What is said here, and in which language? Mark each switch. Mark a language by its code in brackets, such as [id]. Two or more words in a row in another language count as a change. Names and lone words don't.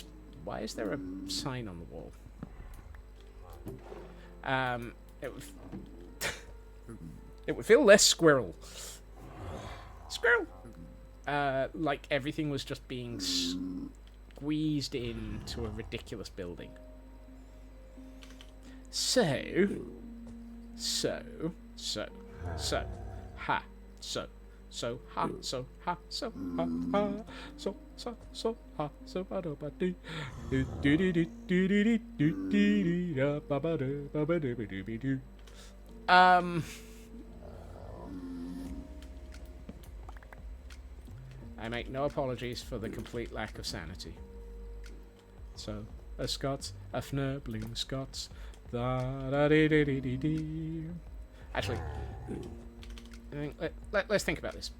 [en] Why is there a sign on the wall? It would feel less squirrel. Squirrel! Like everything was just being squeezed into a ridiculous building. So, ha, so, ha, so, ha, ha, so, ba do ba do, do do do do do do do do da ba ba do ba ba do ba do ba do. I make no apologies for the complete lack of sanity. So, a Scots, a fnurbling Scots. Actually, let's think about this.